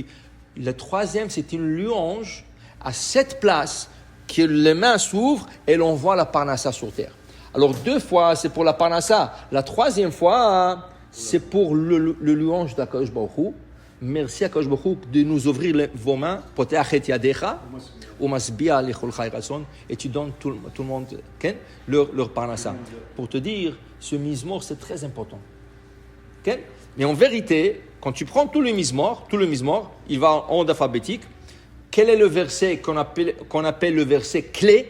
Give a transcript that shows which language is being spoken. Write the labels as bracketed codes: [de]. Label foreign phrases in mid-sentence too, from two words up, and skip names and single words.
[fr] Le troisième, c'est une louange à cette place que les mains s'ouvrent et l'on voit la parnassa sur terre. Alors 2 fois, c'est pour la parnassa. La 3e fois, c'est pour le louange d'Akadosh Baruch Hu. Merci Akadosh Baruch Hu de nous ouvrir vos mains. [he] פותחת ידך, ומשביע לכל חי רצון, [fr] et tu donnes tout le monde leur parnassa. Pour te dire, ce mizmor c'est très important. Okay? Mais en vérité, quand tu prends tout le mizmor, il va en ordre alphabétique. Quel est le verset qu'on appelle le verset clé?